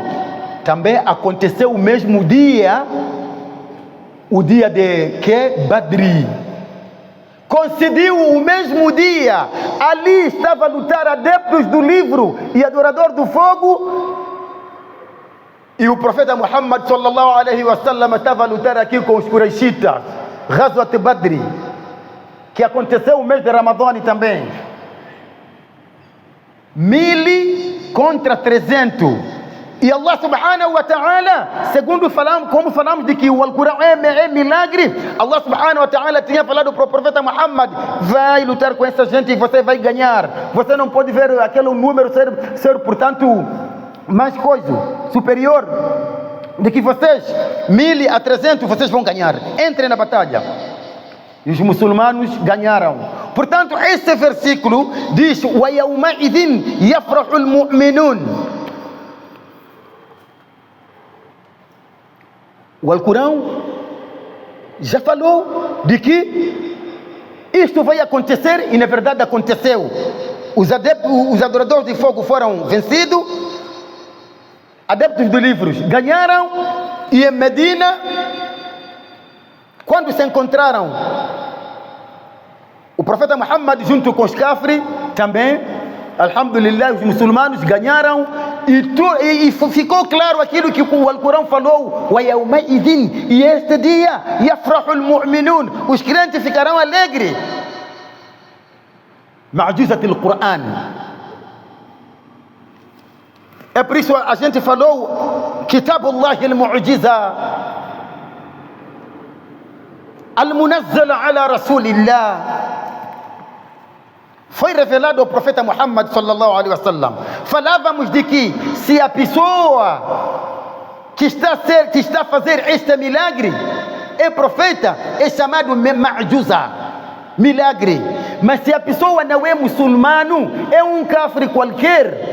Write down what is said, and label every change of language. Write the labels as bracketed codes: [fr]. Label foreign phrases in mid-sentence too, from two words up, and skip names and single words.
[pt] Também aconteceu o mesmo dia, o dia de Badri. Coincidiu o mesmo dia. Ali estava a lutar adeptos do livro e adorador do fogo, e o profeta Muhammad [ar] صلى الله عليه وسلم [pt] estava a lutar aqui com os Quraishitas. Ghazwat Badri, que aconteceu o mês de Ramadã também. 1000 contra 300. E [ar] الله سبحانه وتعالى, [pt] como falamos de que o Alcorão é milagre, [ar] الله سبحانه وتعالى [pt] tinha falado para o profeta Muhammad: vai lutar com essa gente e você vai ganhar. Você não pode ver aquele número ser portanto, mais coisa, superior de que vocês, 1000 a 300, vocês vão ganhar. Entrem na batalha. E os muçulmanos ganharam. Portanto, esse versículo diz: [ar] ويومئذ يفرح المؤمنون. [pt] O Alcorão já falou de que isto vai acontecer, e na verdade aconteceu. Os adoradores de fogo foram vencidos, adeptos de livros ganharam, e em Medina, quando se encontraram o profeta Muhammad junto com os Kafri, também, alhamdulillah, os muçulmanos ganharam. E ficou claro aquilo que o Alcorão falou: [ar] ويومئذ, [pt] e este dia, [ar] يفرح المؤمنون, [pt] os crentes ficarão alegres. [ar] معجزة القرآن. [pt] É por isso a gente falou [ar] كتاب الله المعجزة المنزل على رسول الله. [pt] Foi revelado ao profeta Muhammad [ar] صلى الله عليه وسلم. [pt] Falávamos de que se a pessoa que está a fazer este milagre é profeta, é chamado ma'juza, milagre. Mas se a pessoa não é muçulmano, é um kafir qualquer.